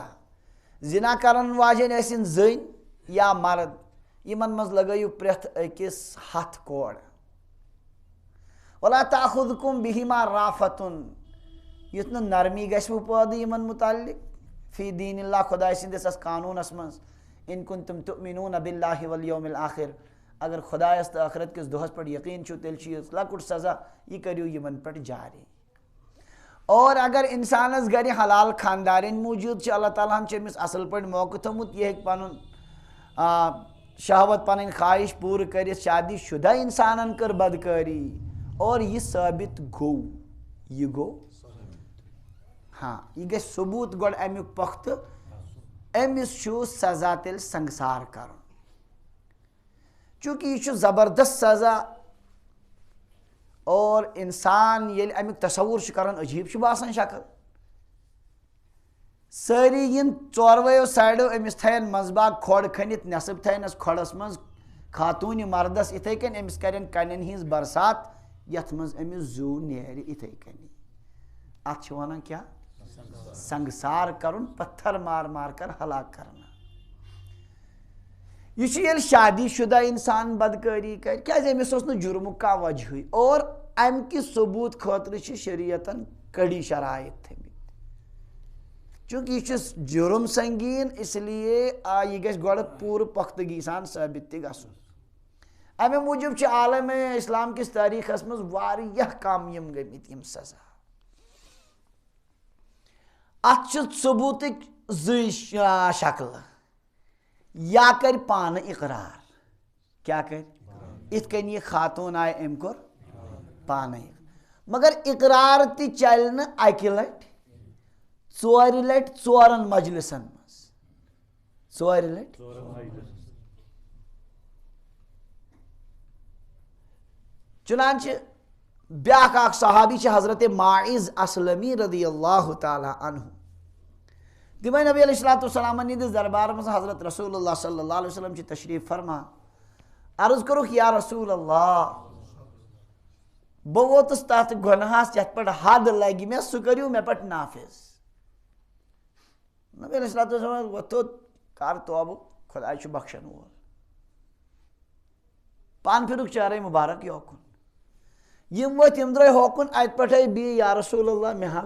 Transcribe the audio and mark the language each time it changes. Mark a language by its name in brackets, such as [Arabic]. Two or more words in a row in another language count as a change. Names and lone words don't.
[Kashmiri] زنا کرن واجن ٲسِن زٔنۍ یا مرد یمن مز لگٲیِو پرٛٮ۪تھ أکِس 100 کوڑ. [Arabic] ولا تأخذکم بہما رافتن، [Kashmiri] یُتھ نہٕ نرمی گژھوٕ پٲدٕ یمن متعلق [Arabic] فی دین اللہ [Kashmiri] خداے سٕنٛدِس اس قانوٗنس منٛز. [Arabic] ان کنتم تؤمنون باللہ والیوم الآخر، [Kashmiri] اگر خدایس تو آخرت کس دۄہس پٮ۪ٹھ یقین چھُ تیٚلہِ چھُ یہِ لۄکُٹ سزا یہِ کٔرِو یمن پٮ۪ٹھ جاری. اور اگر انسانس گھر حلال خاندارن موجود اللہ تعالیٰ ہن امس اصل پہ موقع تھومت یہ پن شہوت پن خواہش پور کر شادی شدہ انسانن کر بدکاری اور یہ ثابت گو یہ گو ہاں یہ گژھِ ثبوت گۄڈٕ امیُک پختہٕ أمِس چھُ سزا تیٚلہِ سنگسار کرُن چونکہ یہ چھُ زبردست سزا اور انسان ییٚلہِ امیُک تصور چھُ کران عجیب چھُ باسان شکل سٲری یِن ژورؤیو سایڈو أمِس تھاین منٛزباگ کھۄڈ کھٔنِتھ نٮ۪صٕب تھاینَس کھۄڈس منٛز خاتوٗنہِ مردس یِتھٕے کٔنۍ أمِس کرن کنٮ۪ن ہِنٛز برسات یتھ منٛز أمِس زوٗ نیرِ یِتھٕے کٔنی اتھ چھِ ونان کیٛاہ سنگسار کرن [Urdu] پتھر مار مار کر ہلاک کرنا [Kashmiri] یہ چھُ ییٚلہِ شادی شدہ انسان بدکٲری کرِ کیٛازِ أمِس اوس نہٕ جُرمُک کانٛہہ وجہٕے اور امہِ کہِ ثبوٗت خٲطرٕ چھِ شریعتن کڑی شرائط تھٲمٕتۍ چونکہ یہ چھُ جُرم سنگیٖن [Urdu] اس لیے [Kashmiri] یہِ گژھِ گۄڈٕ پوٗرٕ پختگی سان ثٲبت تہِ گژھُن امہِ موٗجوٗب چھِ عالمِ اسلام کِس تٲریٖخس منٛز واریاہ کم یِم گٔمٕتۍ یِم سزا اتھ چھِ ثبوٗتٕکۍ زٕے شکلہٕ یا کر پانہٕ اقرار کیٛاہ کر یِتھ کٔنۍ یہِ خاتوٗن آیہِ أمۍ کوٚر پانے مگر اقرار تہِ چلہِ نہٕ اکہِ لٹہِ ژورِ لٹہِ ژورن مجلسن منٛز ژورِ لٹہِ چنانچہ بیاکھ اکھ صحابی چھِ حضرت ماعز اسلمی [Arabic] رضی اللہ تعالیٰ عنہ [Kashmiri] تِم آیہِ نبی [Arabic] علیہ الصلوٰۃ والسلامن [Kashmiri] ہِنٛدِس دربارس منٛز حضرت رسول اللہ [Arabic] صلی اللہ علیہ وسلم [Kashmiri] چھِ تشریف فرما عرض کوٚرُکھ [Arabic] یا رسول اللہ [Kashmiri] بہٕ ووتُس تتھ گۄنہس یتھ پٮ۪ٹھ حد لگہِ مےٚ سُہ کٔرِو مےٚ پٮ۪ٹھ نافذ نبی [Arabic] علیہ الصلوٰۃ والسلام [Kashmiri] وۄتھُن کر توبہٕ خۄداے چھُ بخشن وول پان پھِرُکھ چارے مبارک یوکُن یم ؤتھۍ یم درٛاے ہوکُن اتہِ پٮ۪ٹھے بیٚیہِ [Arabic] یا رسول اللہ [Kashmiri] مےٚ حظ